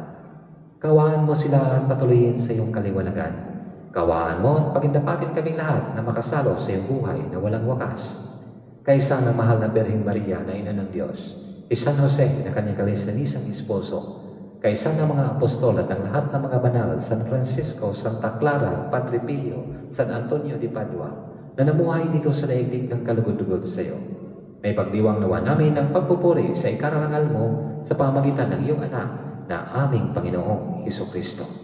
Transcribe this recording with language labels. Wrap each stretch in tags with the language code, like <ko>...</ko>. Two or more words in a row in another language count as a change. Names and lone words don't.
<tl>Kawaan mo sila at patuloyin sa iyong kaliwanagan. Kawaan mo at pagindapatin kaming lahat na makasalo sa iyong buhay na walang wakas. Kaisa ng mahal na Birheng Maria na Ina ng Diyos, San Jose na kanyang kalistanisang esposo, kaisa ng mga apostol at ang lahat ng mga banal, San Francisco, Santa Clara, Padre Pio, San Antonio de Padua, na namuhay dito sa daigdig ng kalugod-lugod sa iyo. May pagdiwang nawa namin ng pagpupuri sa ikararangal mo sa pamagitan ng iyong anak na aming Panginoong Hesukristo.</tl>